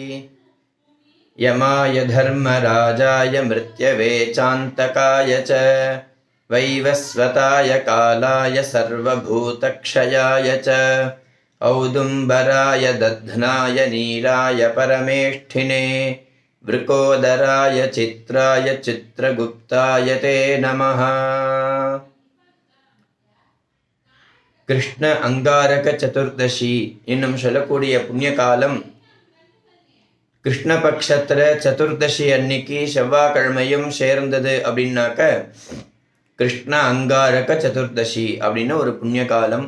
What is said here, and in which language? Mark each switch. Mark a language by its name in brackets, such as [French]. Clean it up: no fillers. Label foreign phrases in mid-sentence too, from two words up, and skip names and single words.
[Sanskrit] यमाय धर्मराजाय मृत्यवे चान्तकाय च वैवस्वताय कालाय सर्वभूतक्षयाय च औदुम्बराय दध्नाय नीलाय परमेष्ठिने वृकोदराय चित्राय चित्रगुप्ताय ते नमः। [Tamil] கிருஷ்ண அங்காரக சதுர்தசி இன்னும் சொல்லக்கூடிய புண்ணிய காலம் கிருஷ்ணபக்ஷத்துல சதுர்தசி அன்னைக்கு செவ்வாய்க்கிழமையும் சேர்ந்தது அப்படின்னாக்க கிருஷ்ண அங்காரக சதுர்தசி அப்படின்னு ஒரு புண்ணிய காலம்.